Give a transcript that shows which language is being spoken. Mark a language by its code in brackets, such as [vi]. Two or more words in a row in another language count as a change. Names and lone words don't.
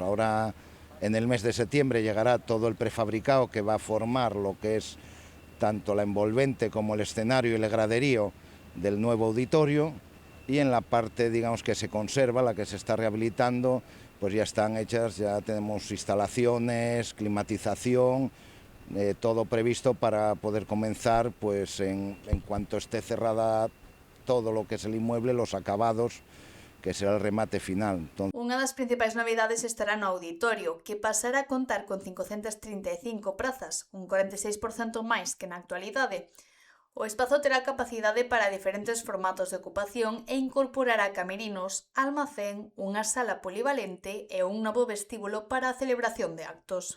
[es] Ahora en el mes de septiembre llegará todo el prefabricado que va a formar lo que es tanto la envolvente como el escenario y el graderío del nuevo auditorio, y en la parte, digamos, que se conserva, la que se está rehabilitando, pues ya están hechas, ya tenemos instalaciones, climatización, todo previsto para poder comenzar, pues en cuanto esté cerrada todo lo que es el inmueble, los acabados, que será el remate final. [gl] Unha das principais novidades estará no auditorio, que pasará a contar con 535 prazas, un 46% máis que na actualidade. O espazo terá capacidade para diferentes formatos de ocupación e incorporará camerinos, almacén, unha sala polivalente e un novo vestíbulo para a celebración de actos.